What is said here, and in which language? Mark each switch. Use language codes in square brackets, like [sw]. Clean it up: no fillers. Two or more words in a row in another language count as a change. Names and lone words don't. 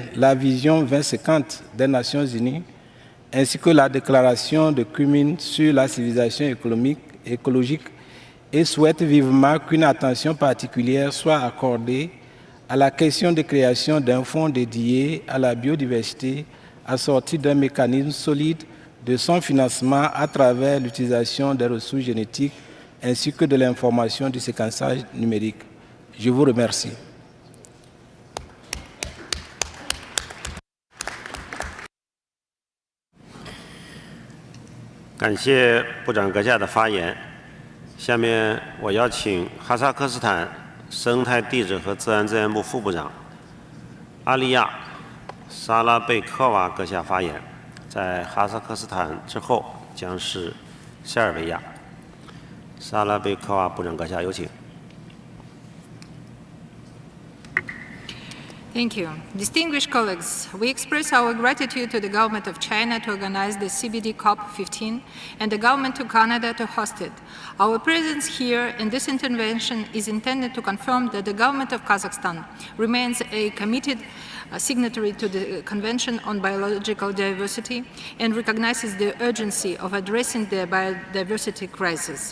[fr] la vision 2050 des Nations Unies, ainsi que la déclaration de Kunming sur la civilisation écologique et souhaite vivement qu'une attention particulière soit accordée à la question de création d'un fonds dédié à la biodiversité assorti d'un mécanisme solide de son financement à travers l'utilisation des ressources génétiques ainsi que de l'information du séquençage numérique. Je vous remercie. [zh] 感谢部长阁下的发言。下面我邀请哈萨克斯坦生态地质和自然资源部副部长阿利亚·沙拉贝科娃阁下发言。在哈萨克斯坦之后将是塞尔维亚。沙拉贝科娃部长阁下有请。 [en] Thank you. Distinguished colleagues, we express our gratitude to the government of China to organize the CBD COP-15 and the government of Canada to host it. Our presence here in this intervention is intended to confirm that the government of Kazakhstan remains a committed signatory to the Convention on Biological Diversity and recognizes the urgency of addressing the biodiversity crisis.